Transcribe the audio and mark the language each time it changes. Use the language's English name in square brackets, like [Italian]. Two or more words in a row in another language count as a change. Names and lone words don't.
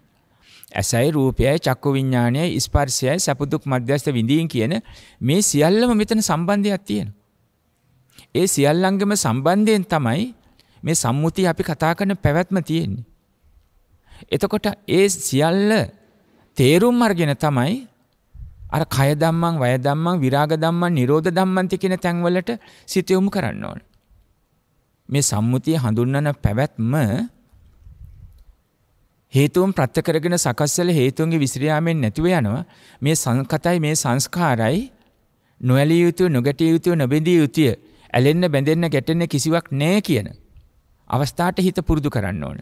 [Sinhala] ඇසයි රූපයයි චක්කු විඥානයයි ස්පර්ශයයි සැප දුක් මධ්‍යස්ථ විඳීම් කියන මේ සියල්ලම මෙතන සම්බන්ධයක් තියෙනවා. ඒ සියල්ලංගෙම සම්බන්ධයෙන් තමයි මේ සම්මුතිය අපි කතා කරන පැවැත්ම තියෙන්නේ. එතකොට ඒ සියල්ල තේරුම් අරගෙන තමයි අර [Pali] කය ධම්මං, වය ධම්මං, විරාග ධම්මං, නිරෝධ ධම්මන්ති [Sinhala] කියන තැන්වලට සිත යොමු කරන්න ඕන. මේ සම්මුතිය හඳුන්වන පැවැත්ම හේතුන් ප්‍රත්‍ය කරගෙන සකස් වෙල හේතුන්ගේ විසිරියාමෙන් නැතිව යනවා. මේ සංකතයි මේ සංස්කාරයි නොඇලිය යුතුය, නොගැටිය යුතුය, නොබැඳිය යුතුය, ඇලෙන්න බැඳෙන්න ගැටෙන්න කිසිවක් නැහැ කියන අවස්ථාවට හිත පුරුදු කරන්න ඕන.